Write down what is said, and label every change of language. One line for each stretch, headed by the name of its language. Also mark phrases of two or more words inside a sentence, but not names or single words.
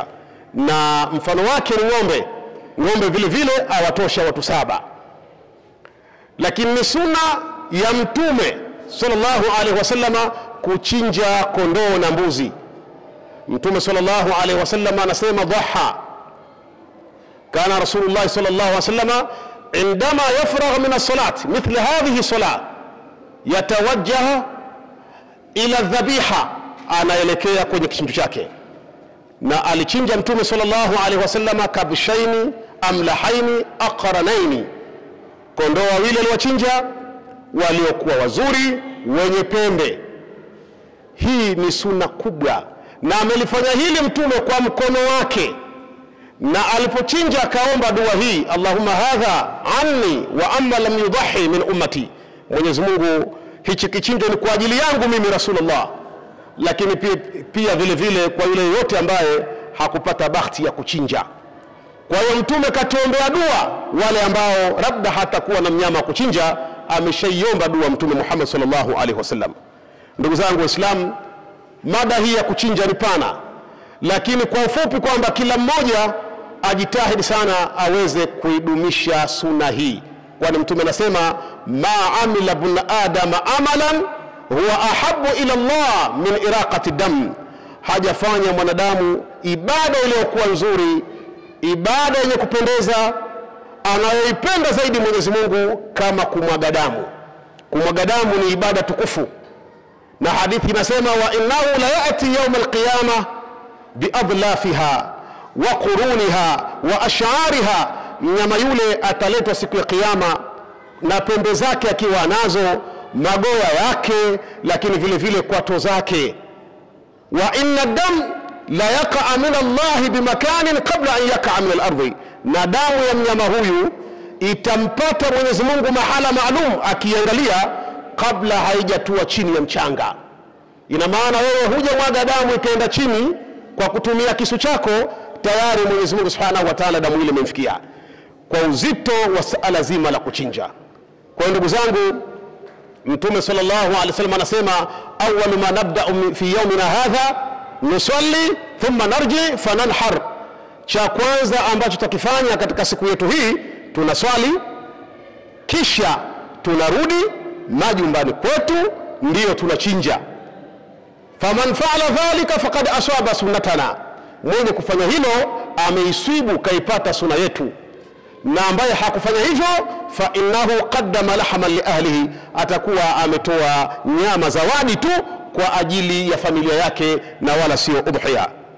Swahili: Na mfano wake ni ng'ombe vile vile awatosha watu 7. Lakini ni sunna ya Mtume
Arabic: صلى الله عليه وسلم
Swahili: kuchinja kondoo na mbuzi.
Arabic: Mtume صلى الله عليه وسلم anasema ضحى كان رسول الله صلى الله عليه وسلم عندما يفرغ من الصلاة مثل هذه الصلاة يتوجه إلى الذبيحة,
Swahili: anaelekea kwenye kichinjo chake. Na alichinja Mtume
Arabic: صلى الله عليه وسلم كبشين أملحين أقرنين,
Swahili: kondoo wawili aliwachinja waliokuwa wazuri wenye pembe. Hii ni sunna kubwa, na amelifanya hili Mtume kwa mkono wake. Na alipochinja akaomba dua hii,
Arabic: اللهم هذا عني وعمن لم يضح من أمتي,
Swahili: Mwenyezi Mungu hichi kichinjo ni kwa ajili yangu mimi Rasulullah, lakini pia vile vile kwa yule yote ambaye hakupata bahati ya kuchinja. Kwa hiyo Mtume katuombea dua wale ambao labda hatakuwa na mnyama kuchinja, ameshaiomba dua Mtume Muhammad
Arabic: صلى الله عليه وسلم.
Swahili: Ndugu zangu Waislamu, mada hii ya kuchinja ni pana, lakini kwa ufupi kwamba kila mmoja ajitahidi sana aweze kuidumisha sunna hii, kwani Mtume anasema
Arabic: ما عمل ابن آدم عملا هو أحب إلى الله من إراقة دم,
Swahili: hajafanya mwanadamu ibada iliyokuwa nzuri, ibada yenye kupendeza anayoipenda zaidi Mwenyezi Mungu kama kumwaga damu. Kumwaga damu ni ibada tukufu, na hadithi inasema
Arabic: وإنه ليأتي يوم القيامة بأظلافها وقرونها وأشعارها,
Swahili: mnyama yule ataletwa siku ya kiyama na pembe zake akiwa nazo, magoya yake, lakini vile vile kwato zake.
Arabic: وإن الدم ليقع من الله بمكان قبل أن يقع من الأرض,
Swahili: na damu ya mnyama huyu itampata Mwenyezi Mungu mahala maalum akiangalia kabla haijatua chini ya mchanga. Ina maana wewe huja mwaga damu ikaenda chini kwa kutumia kisu chako, tayari Mwenyezi Mungu
Arabic: سبحانه وتعالى
Swahili: damu ile imemfikia, kwa uzito wa suala zima la kuchinja. Kwa ndugu zangu, Mtume
Arabic: صلى الله عليه وسلم
Swahili: anasema
Arabic: أول ما نبدأ في يومنا هذا نصلي ثم نرجع فننحر,
Swahili: cha kwanza ambacho tutakifanya katika siku yetu hii tunaswali, kisha tunarudi majumbani kwetu ndio tunachinja.
Arabic: فمن فعل ذلك فقد أصاب سنتنا,
Swahili: mwenye kufanya hilo ameiswibu kaipata sunna yetu, na ambaye hakufanya hivyo
Arabic: فإنه قدم لحما لأهله,
Swahili: atakuwa ametoa nyama zawadi tu kwa ajili ya familia yake na wala sio udhiya.